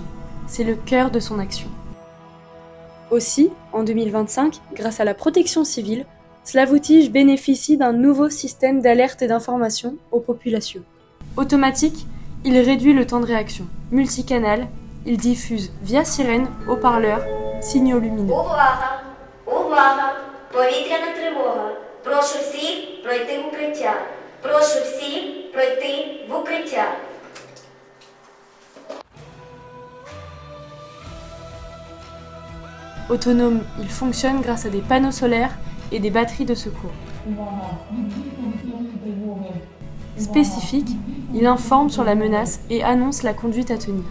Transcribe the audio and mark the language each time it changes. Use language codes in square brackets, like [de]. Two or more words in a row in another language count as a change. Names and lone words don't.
[fr] C'est le cœur de son action. Aussi, en 2025, grâce à la protection civile, Slavoutych bénéficie d'un nouveau système d'alerte et d'information aux populations. Automatique, il réduit le temps de réaction. Multicanal, il diffuse via sirène, haut-parleurs, signaux lumineux. [uk] Увага! Увага! Повітряна тривога! Прошу всіх пройти в укриття! Прошу всіх пройти в укриття! [fr] Autonome, il fonctionne grâce à des panneaux solaires et des batteries de secours. Spécifique, il informe sur la menace et annonce la conduite à tenir.